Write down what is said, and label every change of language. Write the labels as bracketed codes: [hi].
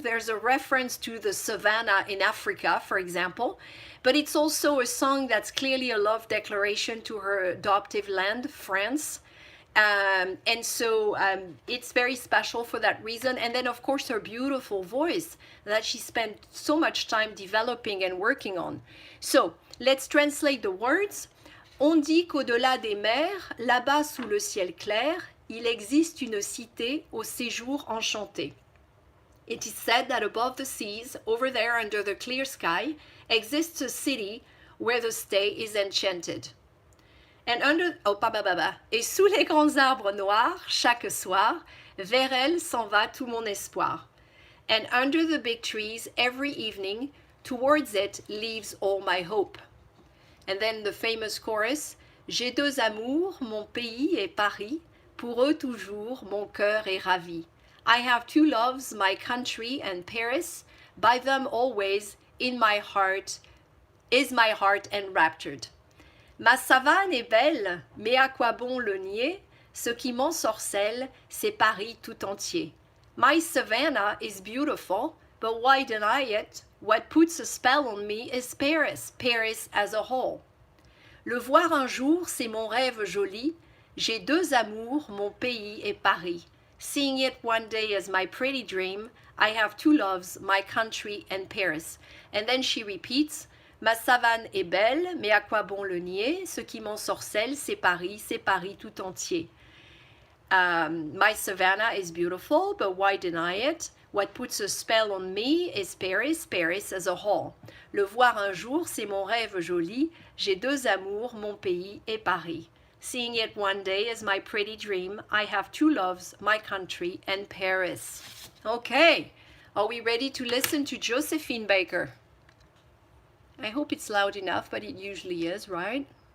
[en] There's a reference to the savannah in Africa, for example, but it's also a song that's clearly a love declaration to her adoptive land, France. And so it's very special for that reason. And then, of course, her beautiful voice that she spent so much time developing and working on. So let's translate the words. [fr] On dit qu'au-delà des mers, là-bas sous le ciel clair, il existe une cité au séjour enchanté. [en] It is said that above the seas, over there under the clear sky, exists a city where the stay is enchanted. And under, [fr] et sous les grands arbres noirs, chaque soir, vers elle s'en va tout mon espoir. [en] And under the big trees, every evening, towards it leaves all my hope. And then the famous chorus, [fr] J'ai deux amours, mon pays et Paris, pour eux toujours mon cœur est ravi. [en] I have two loves, my country and Paris, by them always in my heart, is my heart enraptured. [fr] Ma savane est belle, mais à quoi bon le nier? Ce qui m'ensorcelle, c'est Paris tout entier. [en] My savannah is beautiful, but why deny it? What puts a spell on me is Paris, Paris as a whole. [fr] Le voir un jour, c'est mon rêve joli. J'ai deux amours, mon pays et Paris. [en] Seeing it one day as my pretty dream, I have two loves, my country and Paris. And then she repeats, [fr] Ma savane est belle, mais à quoi bon le nier? Ce qui m'ensorcelle, c'est Paris tout entier. [en] My savannah is beautiful, but why deny it? What puts a spell on me is Paris, Paris as a whole. [fr] Le voir un jour, c'est mon rêve joli. J'ai deux amours, mon pays et Paris. [en] Seeing it one day is my pretty dream. I have two loves, my country and Paris. Okay, are we ready to listen to Josephine Baker? I hope it's loud enough, but it usually is, right?